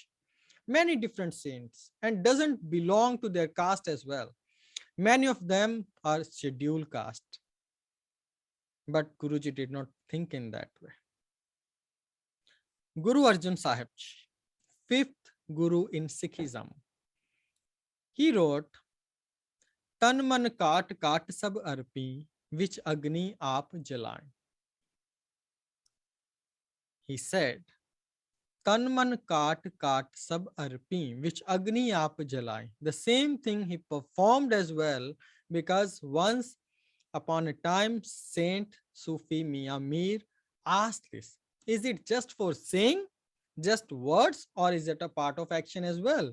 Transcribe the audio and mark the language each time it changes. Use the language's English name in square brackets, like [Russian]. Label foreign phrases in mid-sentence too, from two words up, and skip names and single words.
[English] Many different saints, and doesn't belong to their caste as well. Many of them are scheduled caste. But Guruji did not think in that way. Guru Arjan Sahib Ji, fifth Guru in Sikhism. He wrote, [Punjabi] Tan man kaat kaat sab arpi, which agni aap jalaye. [English] He said, [Punjabi] Tan man kaat kaat sab arpi, which agni aap jalaye. [English] The same thing he performed as well, because once upon a time, Saint Sufi Mian Mir asked this, is it just for saying, just words, or is it a part of action as well?